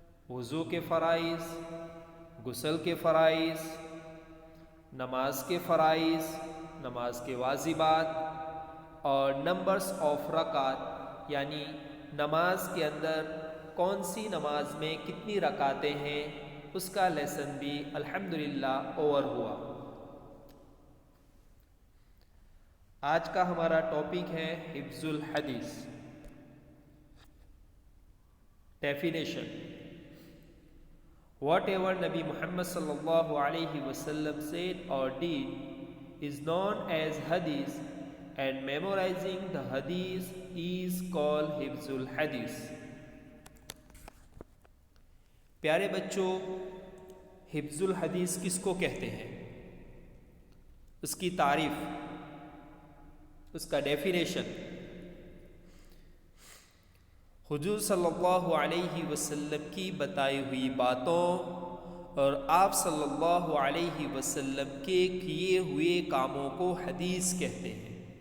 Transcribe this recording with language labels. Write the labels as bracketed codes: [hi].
[hi] वज़ू के फ़राइज़, गुस्ल के फ़राइज़, नमाज के फ़राइज़, नमाज के वाजिबात और नंबर्स ऑफ रकात, यानी नमाज के अंदर कौन सी नमाज में कितनी रकातें हैं, उसका लेसन भी अल्हम्दुलिल्लाह ओवर हुआ। आज का हमारा टॉपिक है हिफ्जुल हदीस। [en] Definition: Whatever Nabi Muhammad sallallahu alaihi wasallam said or did is known as hadith, and memorizing the hadith is called hifzul hadith. [hi] प्यारे बच्चों, हिफ्जुल हदीस किसको कहते हैं, उसकी तारीफ, उसका डेफिनेशन। हुजूर सल्लल्लाहु अलैहि वसल्लम की बताई हुई बातों और आप सल्लल्लाहु अलैहि वसल्लम के किए हुए कामों को हदीस कहते हैं।